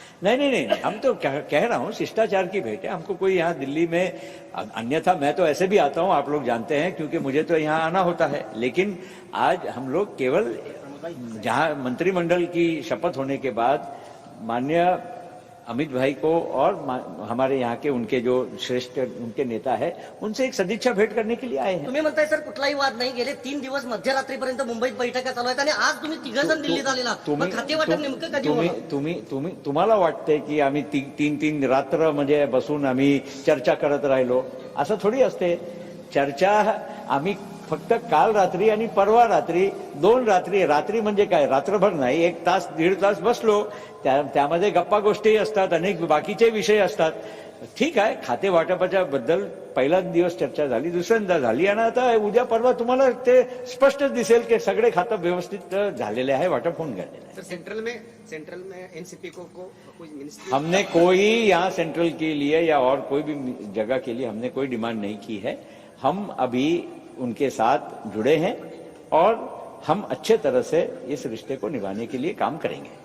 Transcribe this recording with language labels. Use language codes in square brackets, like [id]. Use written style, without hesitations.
[hi] नहीं, हम तो कह रहा हूँ शिष्टाचार की भेंट है, हमको कोई यहाँ दिल्ली में, अन्यथा मैं तो ऐसे भी आता हूँ, आप लोग जानते हैं, क्योंकि मुझे तो यहाँ आना होता है। लेकिन आज हम लोग केवल जहाँ मंत्रिमंडल की शपथ होने के बाद माननीय अमित भाई को और हमारे यहाँ के उनके जो श्रेष्ठ उनके नेता है, उनसे एक सदिच्छा भेंट करने के लिए आए हैं। [mr] तुम्ही म्हणताय सर कुठलाही वाद नाही, गेले 3 दिवस मध्यरात्रीपर्यंत मुंबईत बैठका चालू आहेत आणि आज तुम्ही 3 जण दिल्लीत आलेला, मग खाते वाटप नेमकं कधी होणार? तुम्हाला वाटतंय की आम्ही 3 रात्र म्हणजे बसून आम्ही चर्चा करत राहिलो, असं थोडी असते चर्चा। आम्ही फक्त काल रात्री आणि परवा रात्री 2 रात्री म्हणजे काय, रात्रभर नाही, 1 तास 1.5 तास बसलो, त्यामध्ये गप्पा गोष्टी असतात, अनेक बाकीचे विषय असतात। ठीक आहे, खाते वाटपाच्या बद्दल पहिला दिवस चर्चा झाली, दुसऱ्यांदा झाली, आणि आता उद्या परवा तुम्हाला ते स्पष्ट दिसेल की सगळे खातं व्यवस्थित झालेले आहे, वाटप होऊन गेलेले आहे। [hi] सेंट्रल में एनसीपी को कोई मिनिस्ट्री, हमने कोई यहाँ सेंट्रल के लिए या और कोई भी जगह के लिए हमने कोई डिमांड नहीं की है। हम अभी उनके साथ जुड़े हैं और हम अच्छे तरह से इस रिश्ते को निभाने के लिए काम करेंगे।